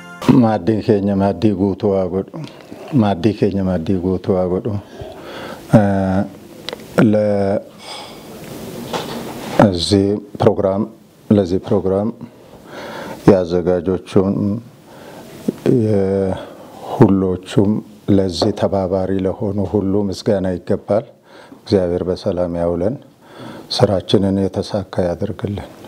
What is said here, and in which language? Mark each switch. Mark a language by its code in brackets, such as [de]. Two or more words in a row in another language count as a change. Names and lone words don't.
[om] Maddii keenya maddii guutuu haa godhu. Maddii keenya maddii guutuu haa godhu. [am] ለዚህ ፕሮግራም ያዘጋጆቹን ሁሎቹም ለዚህ ተባባሪ ለሆኑ ሁሉ ምስጋና ይገባል። እግዚአብሔር በሰላም ያውለን፣ ስራችንን የተሳካ ያድርግልን።